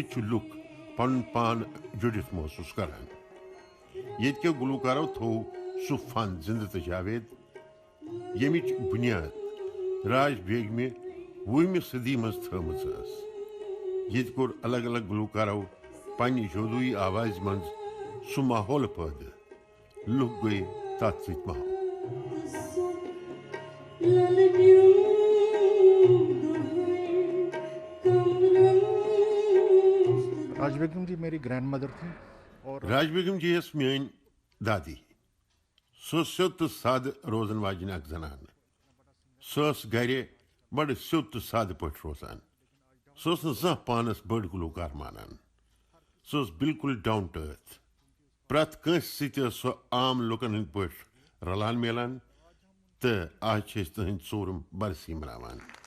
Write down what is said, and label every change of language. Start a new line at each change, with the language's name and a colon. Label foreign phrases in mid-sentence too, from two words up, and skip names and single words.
Kashmiri: چھُ لُکھ پنُن پان جُڑِتھ محسوٗس کران ییٚتہِ کیو گلوکارو تھوٚو سُہ فن زِنٛدٕ تہٕ جاوید ییٚمِچ بُنیاد راج بیگمہِ 20مہِ صدی منٛز تھٲومٕژ ٲس ییٚتہِ کوٚر الگ الگ گلوکارو پننہِ جادوٗیی آوازِ منٛز سُہ ماحول پٲدٕ لُکھ گٔیہِ تتھ سۭتۍ محو
Urdu: راج بیگم جی میری گرینڈ مدر تھی اور
Kashmiri: راج بیگم جی ٲس میٲنۍ دادی سۄ ٲس سیوٚد تہٕ سادٕ روزن واجیٚنۍ اکھ زنان سۄ ٲس گرِ بڑٕ سیوٚد تہٕ سادٕ پٲٹھۍ روزان سۄ ٲس نہٕ زانٛہہ پانس بٔڑ گلوکار مانان سۄ ٲس بالکل
English: down to earth
Kashmiri: پرٛٮ۪تھ کٲنٛسہِ سۭتۍ ٲس سۄ عام لُکن ہٕنٛدۍ پٲٹھۍ رلان میلان تہٕ آز چھِ أسۍ تٕہٕنٛدۍ ژوٗرِم برسی مناوان.